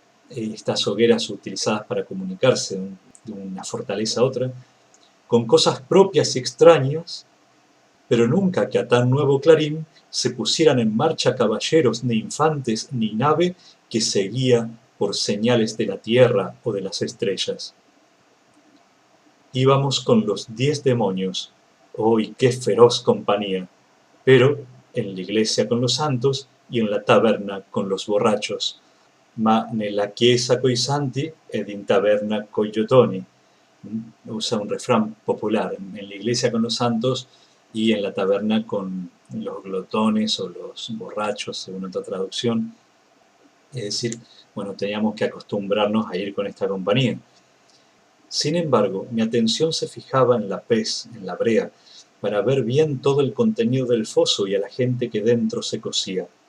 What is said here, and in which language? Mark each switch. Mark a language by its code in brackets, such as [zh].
[es] estas hogueras utilizadas para comunicarse de una fortaleza a otra, con cosas propias y extrañas, pero nunca que a tan nuevo clarín se pusieran en marcha caballeros, ni infantes, ni nave que seguía por señales de la tierra o de las estrellas. Íbamos con los 10 demonios, ¡oh, y qué feroz compañía! Pero en la iglesia con los santos y en la taberna con los borrachos. [it] Ma nella chiesa coi santi ed in taberna coi giotoni. [es] Usa un refrán popular: en la iglesia con los santos y en la taberna con los glotones o los borrachos, según otra traducción. Es decir, bueno, teníamos que acostumbrarnos a ir con esta compañía. Sin embargo, mi atención se fijaba en la pez, en la brea, para ver bien todo el contenido del foso y a la gente que dentro se cosía.